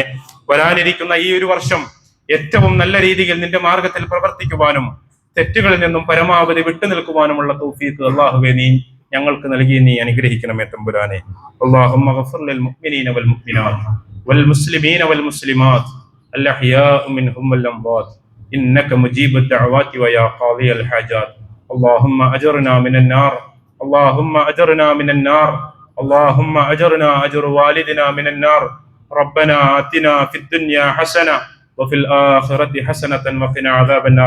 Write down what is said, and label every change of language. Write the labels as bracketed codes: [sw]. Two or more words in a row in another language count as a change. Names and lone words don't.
[ml] വരാനിരിക്കുന്ന ഈ ഒരു വർഷം ഏറ്റവും നല്ല രീതിയിൽ നിന്റെ മാർഗത്തിൽ പ്രവർത്തിക്കുവാനും തെറ്റുകളിൽ നിന്നും പരമാവധി വിട്ടുനിൽക്കുവാനുമുള്ള തൗഫീഖ് അള്ളാഹുവേ നീ ഞങ്ങൾക്ക് നൽകി നീ അനുഗ്രഹിക്കണമേ തമ്പുരാനെ. [ar] اللهم اغفر للمؤمنين والمؤمنات والمسلمين والمسلمات الأحياء منهم والأموات إنك مجيب الدعوات ويا قاضي الحاجات. اللهم أجرنا من النار، اللهم أجرنا من النار، اللهم أجرنا أجر والدنا من النار. ربنا آتنا في الدنيا حسنة وفي الآخرة حسنة وقنا عذاب النار.